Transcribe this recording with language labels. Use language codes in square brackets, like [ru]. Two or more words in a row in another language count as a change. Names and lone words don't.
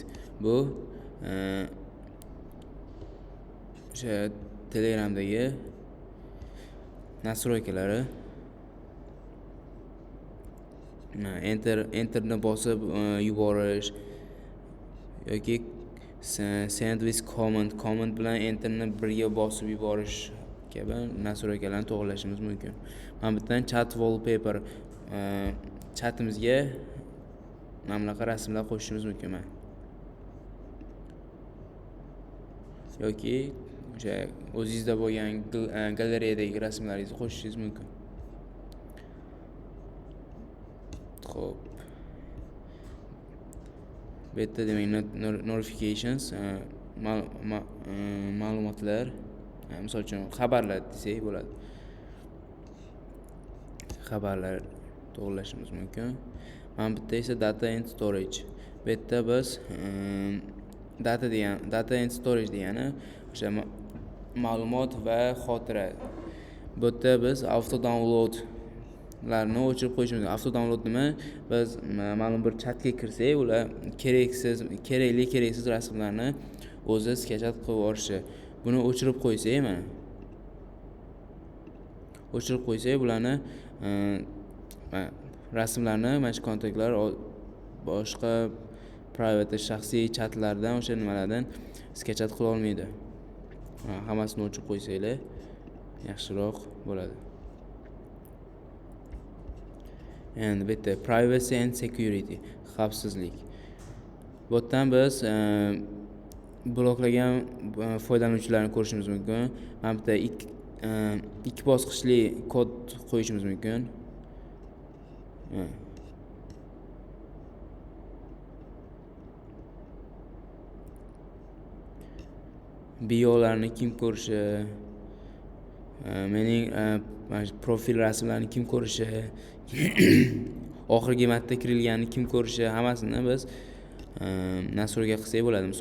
[uz] Bu o'sha Telegramdagi nastroykalari. Enterni bosib yuborish yoki [en] send with comment [uz] bilan enterni birga bosib yuborish kabi nastroykalarni to'g'rilashimiz mumkin. Mana bu yerdan [en] chat wallpaper [uz] chatimizga mana bunaqa rasmlar qo'shishimiz mumkin. Yoki o'sha o'zingizda bo'lgan galereyadagi rasmlaringizni qo'shishingiz mumkin. Xo'p. Bu yerda demak notifications, ma'lumotlar, misol uchun xabarlar desak bo'ladi. Xabarlar to'g'rilashimiz mumkin. Mana bu yerda esa [en] data and storage. [uz] Bu yerda biz [en] data and storage [uz] degani o'sha ma'lumot va xotira. Bu yerda biz [en] auto download [uz] larni o'chirib qo'yishimiz mumkin. [en] Auto download [uz] nima? Biz ma'lum bir chatga kirsak, ular keraksiz rasmlarni o'zi sketchat qilib yuborishi. Buni o'chirib qo'ysak, mana. O'chirib qo'ysak, bularni rasmlarni, mana shu kontaktlar, boshqa private shaxsiy chatlardan, o'sha nimalardan sketchat qila olmaydi. Hammasini o'chirib qo'ysanglar yaxshiroq bo'ladi. Endi bu yerda [en] privacy and security, [uz] xavfsizlik. Bu yerdan biz bloklagan foydalanuvchilarni ko'rishimiz mumkin. Mana bu yerda ikki bosqichli kod qo'yishimiz mumkin. Biolarni kim ko'rishi, mening profil rasmlarini kim ko'rishi, oxirgi marta kirilganini kim ko'rishi, hammasini biz nastroyga qilsak bo'ladi.